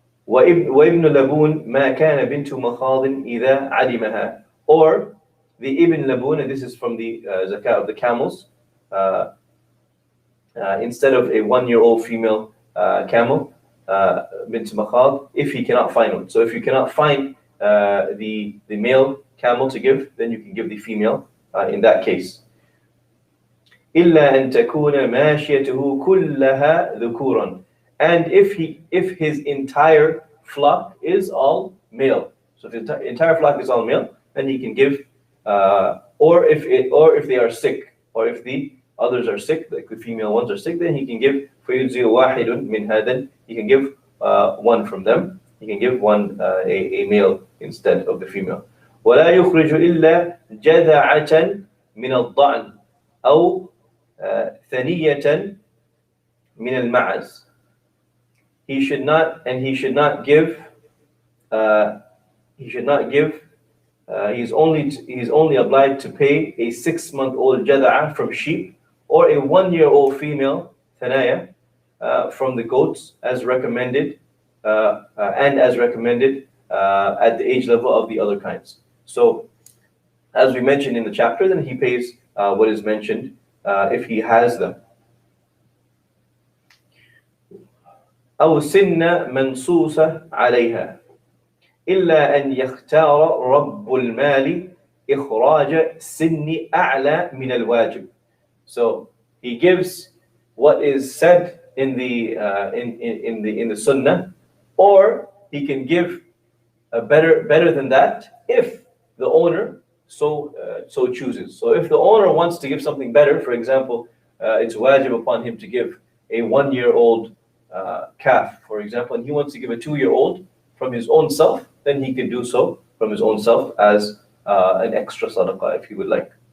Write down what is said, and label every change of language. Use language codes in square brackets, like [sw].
[ar] وابن لبون ما كان بنت مخاض إذا علمها. [en] Or the ibn labun, and this is from the zakat of the camels, instead of a 1-year-old female camel, bint makhad, if he cannot find one. So if you cannot find the male camel to give, then you can give the female in that case. [ar] إلا أن تكون ماشيته كلها ذكورا. [en] And if his entire flock is all male, so if the entire flock is all male, then he can give, or if they are sick, or if the others are sick, like the female ones are sick, then he can give [ar] فيجزي واحد من هذا. [en] He can give one from them. He can give one a male instead of the female. [ar] ولا يخرج إلا جذعة من الضأن أو ثنية من المعز. [en] He should not give. He's only obliged to pay a 6-month-old jada'a from sheep, or a 1-year-old female thanaya from the goats, as recommended, at the age level of the other kinds. So, as we mentioned in the chapter, then he pays what is mentioned if he has them. [ar] أو سن منصوصة عليها إلا أن يختار رب المال إخراج سن أعلى من الواجب. [en] So he gives what is said in the sunnah, or he can give a better than that if the owner so chooses. So if the owner wants to give something better, for example, it's wajib upon him to give a 1-year-old calf, for example, and he wants to give a 2-year-old from his own self, then he can do so from his own self as an extra sadaqah if he would like.